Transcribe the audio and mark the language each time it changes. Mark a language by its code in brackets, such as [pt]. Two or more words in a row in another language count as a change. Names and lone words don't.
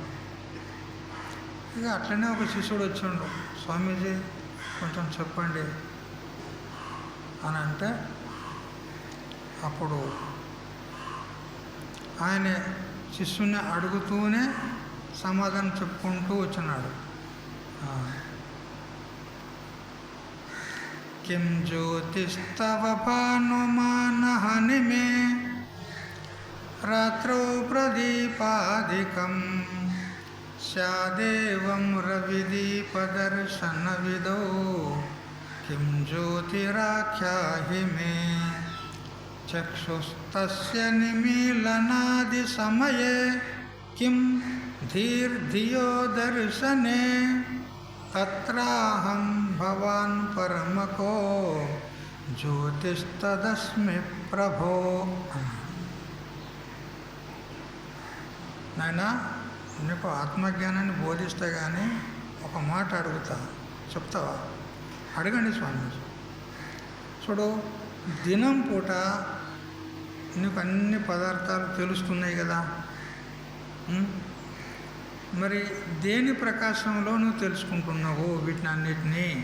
[te] ఇక అట్లనే ఒక శిష్యుడు వచ్చిండు, స్వామీజీ కొంచెం చెప్పండి అని అంటే, అప్పుడు ఆయన శిష్యుని అడుగుతూనే సమాధానం చెప్పుకుంటూ వచ్చినాడు. [sa] किं ज्योतिस्तव भानुमानहनि मे रात्रौ प्रदीपादिकं स्यादेवं रविदीपदर्शनविदौ किं ज्योतिराख्याहि मे चक्षुस्तस्य निमीलनादिसमये किं धीर्धियो दर्शने तत्राहं भवान् परमको ज्योतिस्तदस्मि प्रभो. [te] నాయనా నీకు ఆత్మజ్ఞానాన్ని బోధిస్తే కానీ ఒక మాట అడుగుతా, చెప్తావా? అడగండి స్వామీజీ. చూడు, దినం పూట నీకు అన్ని పదార్థాలు తెలుస్తున్నాయి కదా, మరి దేని ప్రకాశంలో నువ్వు తెలుసుకుంటున్నావు వీటిని అన్నిటినీ?